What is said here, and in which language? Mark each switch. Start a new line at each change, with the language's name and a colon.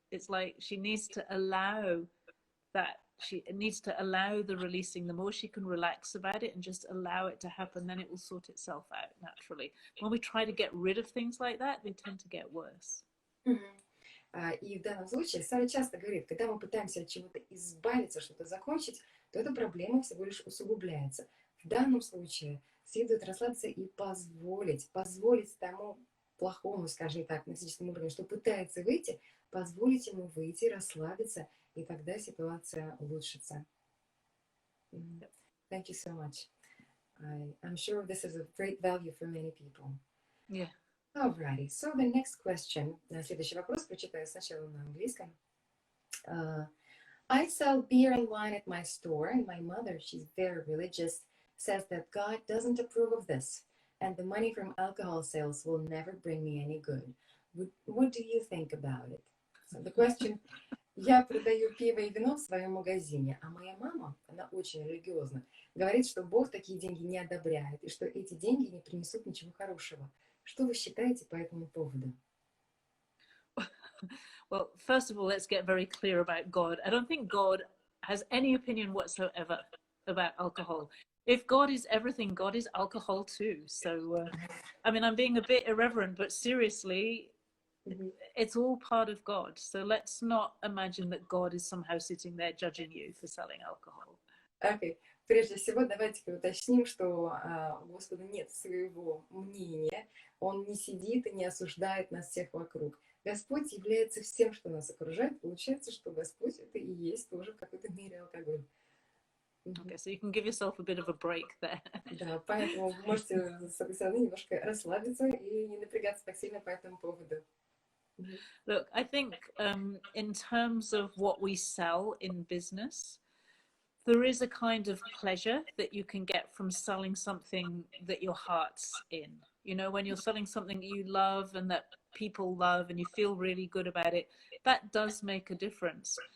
English: It's like she needs to allow that. She needs to allow the releasing. The more she can relax about it and just allow it to happen, then it will sort itself out naturally. When we try to get rid of things like that, they tend to get worse.
Russian: И в данном случае Сара часто говорит, когда мы пытаемся от чего-то избавиться, что-то закончить, то эта проблема всего лишь усугубляется. В данном случае следует расслабиться и позволить тому плохому, скажем так, на физическом уровне, что пытается выйти, позволить ему выйти, расслабиться, и тогда ситуация улучшится.
English: Thank you so much. I'm sure this is of great value for many people. Yeah. Alrighty, so the next question.
Russian: Следующий вопрос прочитаю сначала на английском.
English: I sell beer and wine at my store, and my mother, she's very religious, says that God doesn't approve of this, and the money from alcohol sales will never bring me any good. What do you think about it? So the question,
Russian: я продаю пиво и вино в своем магазине, а моя мама, она очень религиозна, говорит, что Бог такие деньги не одобряет, и что эти деньги не принесут ничего хорошего. Что вы считаете по этому поводу?
English: Well, first of all, let's get very clear about God. I don't think God has any opinion whatsoever about alcohol. If God is everything, God is alcohol too. So, I mean, I'm being a bit irreverent, but seriously, it's all part of God. So let's not imagine that God is somehow sitting there judging you for selling alcohol. Okay.
Russian: Прежде всего, давайте уточним, что у Господа нет своего мнения. Он не сидит и не осуждает нас всех вокруг. Господь является всем, что нас окружает. Получается, что Господь это и есть тоже в какой-то мере алкоголь.
English: Okay, so you can give yourself a bit of a break there.
Russian: Да, поэтому вы можете с этой стороны немножко расслабиться и не напрягаться так сильно по этому поводу.
English: Look, I think in terms of what we sell in business, there is a kind of pleasure that you can get from selling something that your heart's in. You know, when you're selling something you love and that people love and you feel really good about it, that does make a difference.